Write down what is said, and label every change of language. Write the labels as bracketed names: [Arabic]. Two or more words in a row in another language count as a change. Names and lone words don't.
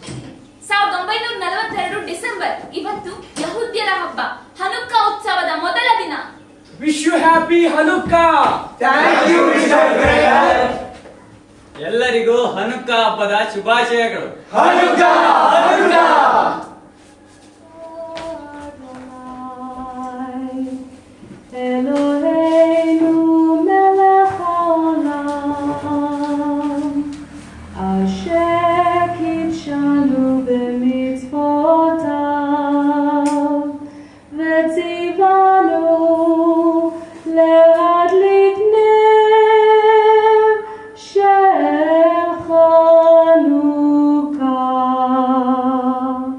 [Kannada] 1942 ಡಿಸೆಂಬರ್, ಇವತ್ತು ಯಹೂದ್ಯರ ಹಬ್ಬ, ಹನುಕ್ಕಾ ಉತ್ಸವದ ಮೊದಲ ದಿನ. [English] wish you happy Hanukkah. thank you Mister Greyer. [Kannada] ಎಲ್ಲರಿಗೂ ಹನುಕ್ಕಾ ಹಬ್ಬದ ಶುಭಾಶಯಗಳು. ಹನುಕ್ಕಾ ಹನುಕ್ಕಾ. [Hebrew] אלוהינו מלך העולם, אשר קידשנו במצוותיו, וציוונו להדליק נר של חנוכה.